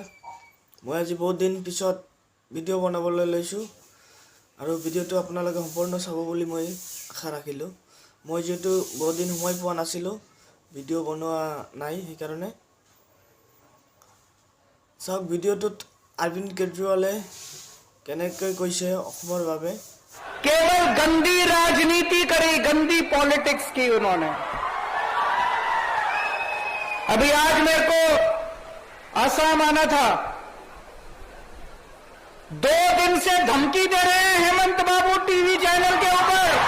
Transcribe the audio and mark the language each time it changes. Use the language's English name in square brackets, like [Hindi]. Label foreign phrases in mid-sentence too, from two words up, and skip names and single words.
[Assamese] মই আজি বহুত দিন পিছত ভিডিঅ' বনাবলৈ লৈছোঁ আৰু ভিডিঅ'টো আপোনালোকে সম্পূৰ্ণ চাব বুলি মই আশা ৰাখিলোঁ। মই যেহেতু বহুত দিন সময় পোৱা নাছিলোঁ, ভিডিঅ' বনোৱা নাই, সেইকাৰণে চাওক ভিডিঅ'টোত অৰবিন্দ কেজৰিৱালে কেনেকৈ কৈছে অসমৰ বাবে। [Hindi] केवल गंदी राजनीति करी, गंदी पॉलिटिक्स की उन्होंने। अभी आज मेरे को आसाम आना था, 2 दिन से धमकी दे रहे हैं हेमंत बाबू टीवी चैनल के ऊपर।